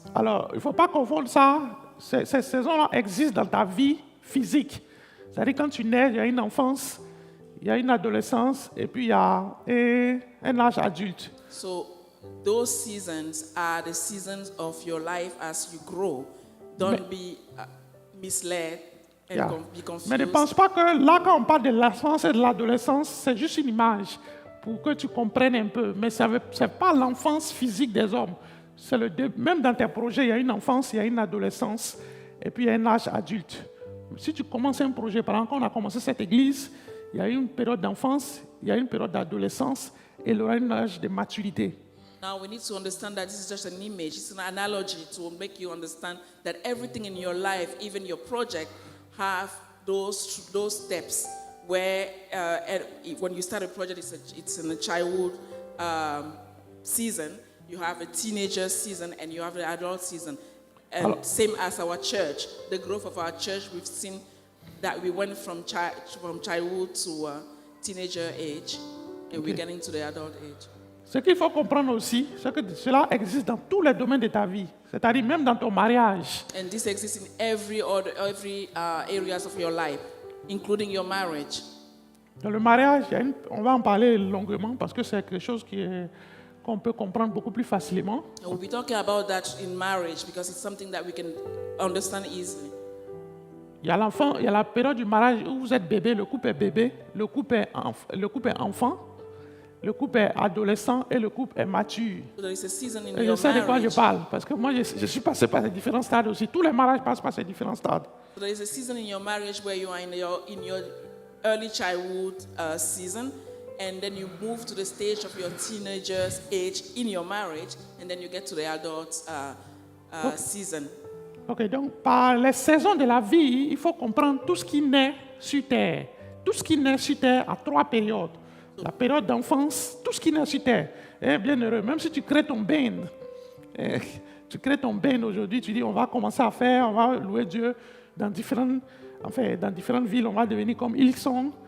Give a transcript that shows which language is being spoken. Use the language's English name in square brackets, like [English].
[French] Alors, il ne faut pas confondre ça. Ces saisons-là existent dans ta vie physique. C'est-à-dire quand tu nais, il y a une enfance, il y a une adolescence et puis il y a un âge adulte. [English] So those seasons are the seasons of your life as you grow. Don't be misled and Yeah. be confused. [French] Mais ne pense pas que là, quand on parle de l'enfance et de l'adolescence, c'est juste une image pour que tu comprennes un peu. Mais ce n'est pas l'enfance physique des hommes. Même dans tes projets, il y a une enfance, il y a une adolescence et puis il y a un âge adulte. Si tu commences un projet, par exemple, quand on a commencé cette église, il y a eu une période d'enfance, il y a eu une période d'adolescence et il y aura un âge de maturité. [English] Now we need to understand that this is just an image. It's an analogy to make you understand that everything in your life, even your project, have those steps where when you start a project, it's in a childhood season, you have a teenager season, and you have an adult season. And same as our church, the growth of our church, we've seen that we went from childhood to teenager age, and we're getting to the adult age. [French] Ce qu'il faut comprendre aussi, c'est que cela existe dans tous les domaines de ta vie, c'est-à-dire même dans ton mariage. [English] And this exists in every areas of your life, including your marriage. [French] Dans le mariage, on va en parler longuement parce que c'est quelque chose qu'on peut comprendre beaucoup plus facilement. [English] And we'll be talking about that in marriage because it's something that we can understand easily. [French] Il y a l'enfant, il y a la période du mariage où vous êtes bébé, le couple est bébé, le couple est enfant, le couple est adolescent et le couple est mature. [English] So there is a season in [French] Et je [English] your [French] sais de quoi je [English] marriage. [French] parle parce que moi je suis passé par ces différents stades aussi. Tous les mariages passent par ces différents stades. [English] So there is a season in your marriage where you are in your early childhood season, and then you move to the stage of your teenager's age in your marriage, and then you get to the adult season. [French] Ok, donc par les saisons de la vie, il faut comprendre tout ce qui naît sur terre. Tout ce qui naît sur terre a 3 périodes. La période d'enfance, tout ce qui naît sur terre. Eh, bien heureux, même si tu crées ton band, tu crées ton band aujourd'hui, tu dis on va commencer à faire, on va louer Dieu dans différentes villes, on va devenir comme ils sont.